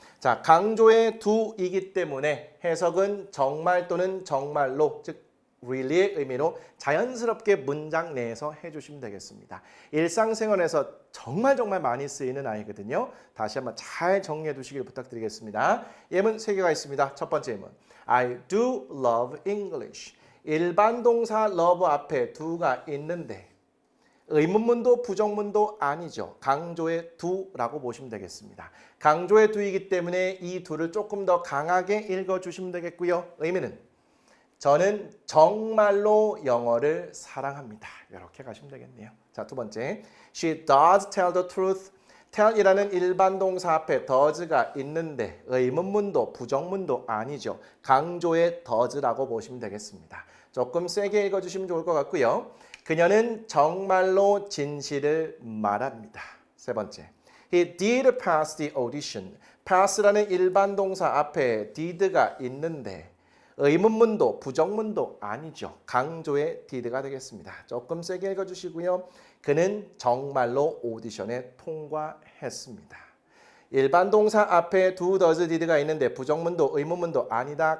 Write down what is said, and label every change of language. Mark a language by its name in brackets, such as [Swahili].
[Korean] 자, 강조의 do이기 때문에 해석은 정말 또는 정말로 즉 really의 의미로 자연스럽게 문장 내에서 해주시면 되겠습니다. 일상생활에서 정말 많이 쓰이는 아이거든요. 다시 한번 잘 정리해 두시길 부탁드리겠습니다. 예문 3개가 있습니다. 첫 번째 예문 [English] I do love English. [Korean] 일반 동사 love 앞에 do가 있는데 의문문도 부정문도 아니죠. 강조의 do라고 보시면 되겠습니다. 강조의 do이기 때문에 이 do를 조금 더 강하게 읽어주시면 되겠고요. 의미는 저는 정말로 영어를 사랑합니다. 이렇게 가시면 되겠네요. 자, 두 번째. [English] She does tell the truth. [Korean] tell이라는 일반 동사 앞에 does가 있는데 의문문도 부정문도 아니죠. 강조의 does라고 보시면 되겠습니다. 조금 세게 읽어주시면 좋을 것 같고요. 그녀는 정말로 진실을 말합니다. 세 번째. [English] He did pass the audition. [Korean] pass라는 일반 동사 앞에 did가 있는데 의문문도 부정문도 아니죠. 강조의 did가 되겠습니다. 조금 세게 읽어주시고요. 그는 정말로 오디션에 통과했습니다. 일반 동사 앞에 do, does, did가 있는데 부정문도 의문문도 아니다.